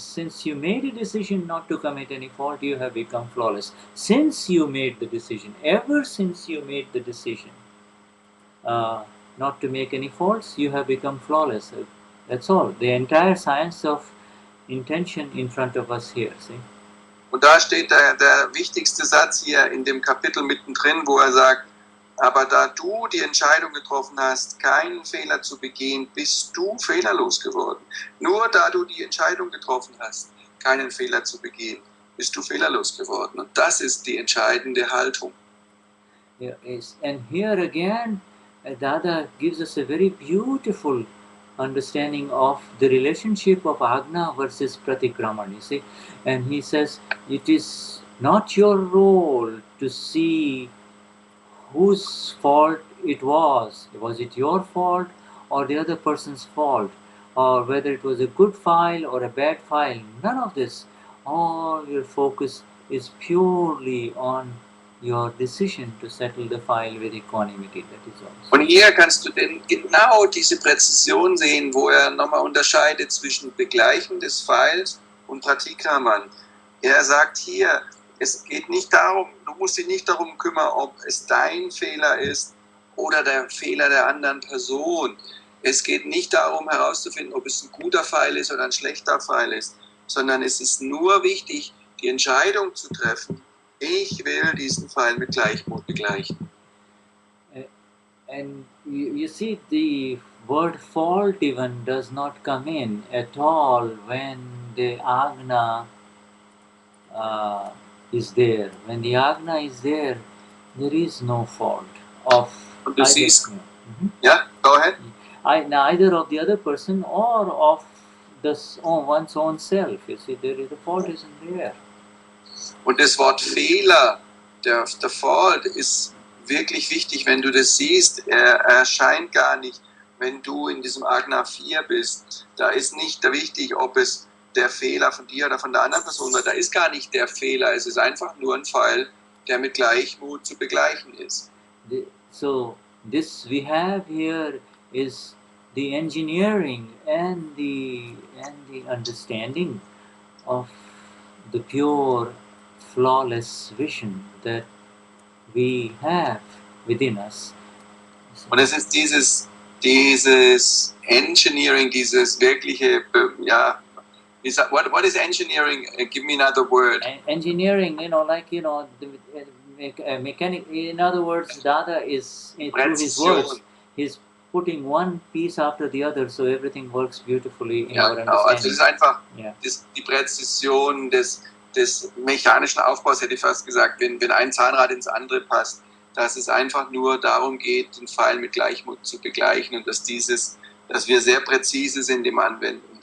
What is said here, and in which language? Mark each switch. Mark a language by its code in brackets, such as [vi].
[en] Since you made a decision not to commit any fault, you have become flawless. Since you made the decision, ever since you made the decision not to make any faults, you have become flawless. That's all. The entire science of intention in front of us here. See? [de] Und da steht der wichtigste Satz hier in dem Kapitel mittendrin, wo er sagt, aber da du die Entscheidung getroffen hast, keinen Fehler zu begehen, bist du fehlerlos geworden. Nur da du die Entscheidung getroffen hast, keinen Fehler zu begehen, bist du fehlerlos geworden. Und das ist die entscheidende Haltung. [en] Yes. And here again, Dada gives us a very beautiful understanding of the relationship of Agna versus Pratikraman, you see. And he says, it is not your role to see whose fault it was. Was it your fault or the other person's fault? Or whether it was a good file or a bad file. None of this. All your focus is purely on your decision to settle the file with equanimity. That is all. [de] Und hier kannst du denn genau diese Präzision sehen, wo er nochmal unterscheidet zwischen Begleichen des Files und Pratikraman. Er sagt hier, es geht nicht darum, du musst dich nicht darum kümmern, ob es dein Fehler ist oder der Fehler der anderen Person. Es geht nicht darum herauszufinden, ob es ein guter Pfeil ist oder ein schlechter Pfeil ist, sondern es ist nur wichtig, die Entscheidung zu treffen, ich will diesen Pfeil mit Gleichmut begleichen. [en] And you see, the word fault even does not come in at all when the Agna is there. When the Agna is there, there is no fault of [de] Und du [en] either, [de] siehst, ja, [en] go ahead. neither of the other person or of one's own self. You see, the fault isn't there. [de] Und das Wort Fehler, der Fault, ist wirklich wichtig, wenn du das siehst. Er erscheint gar nicht, wenn du in diesem Agna 4 bist. Da ist nicht wichtig, ob es der Fehler von dir oder von der anderen Person war. Da ist gar nicht der Fehler. Es ist einfach nur ein Pfeil, der mit Gleichmut zu begleichen ist. [en] So this we have here is the engineering and the understanding of the pure, flawless vision that we have within us. [de] Und es ist dieses Engineering, dieses wirkliche, ja, [en] what is engineering? Give me another word. Engineering, the mechanic. In other words, Dada is through his words, he's putting one piece after the other, so everything works beautifully in our understanding. [de] Also es ist einfach die Präzision des mechanischen Aufbaus, hätte ich fast gesagt, wenn ein Zahnrad ins andere passt, dass es einfach nur darum geht, den Pfeil mit Gleichmut zu begleichen und dass wir sehr präzise sind im Anwenden